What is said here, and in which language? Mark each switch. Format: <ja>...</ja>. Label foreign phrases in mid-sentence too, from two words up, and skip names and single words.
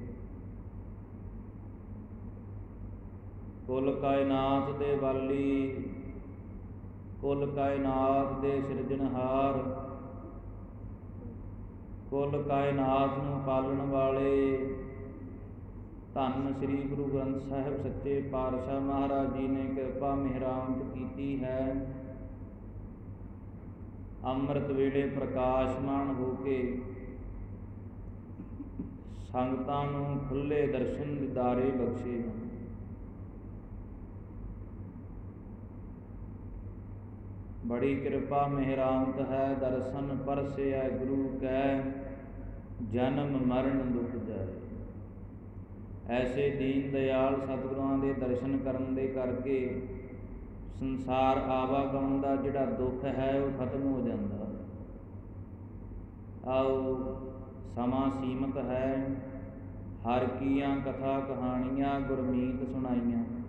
<pa>ਕੁਲ ਕਾਇਨਾਤ ਦੇ ਵਾਲੀ, ਕੁਲ ਕਾਇਨਾਤ ਦੇ ਸਿਰਜਣਹਾਰ, ਕੁਲ ਕਾਇਨਾਤ ਨੂੰ ਪਾਲਣ ਵਾਲੇ ਧੰਨ ਸ੍ਰੀ ਗੁਰੂ ਗ੍ਰੰਥ ਸਾਹਿਬ ਸੱਚੇ ਪਾਤਸ਼ਾਹ ਮਹਾਰਾਜ ਜੀ ਨੇ ਕਿਰਪਾ ਮਿਹਰਾਮਤ ਕੀਤੀ ਹੈ। ਅੰਮ੍ਰਿਤ ਵੇਲੇ ਪ੍ਰਕਾਸ਼ਮਾਨ ਹੋ ਕੇ ਸੰਗਤਾਂ ਨੂੰ ਖੁੱਲ੍ਹੇ ਦਰਸ਼ਨ ਦਿਦਾਰੇ ਬਖਸ਼ੇ ਹਨ।</pa> <hi>बड़ी कृपा मेहरामत है, दर्शन परसिया गुरु कै, जन्म मरण दुख जाए।</hi> <pa>ਐਸੇ ਦੀਨ ਦਇਆਲ सतगुਰਾਂ ਦੇ ਦਰਸ਼ਨ ਕਰਨ ਦੇ ਕਰਕੇ ਸੰਸਾਰ ਆਵਾਗਮਨ ਦਾ ਜਿਹੜਾ ਦੁੱਖ ਹੈ ਉਹ ਖਤਮ ਹੋ ਜਾਂਦਾ। ਆਓ ਸਮਾਂ ਸੀਮਤ ਹੈ, ਹਰ ਕੀਆਂ ਕਥਾ ਕਹਾਣੀਆਂ ਗੁਰਮੀਤ ਸੁਣਾਈਆਂ।</pa>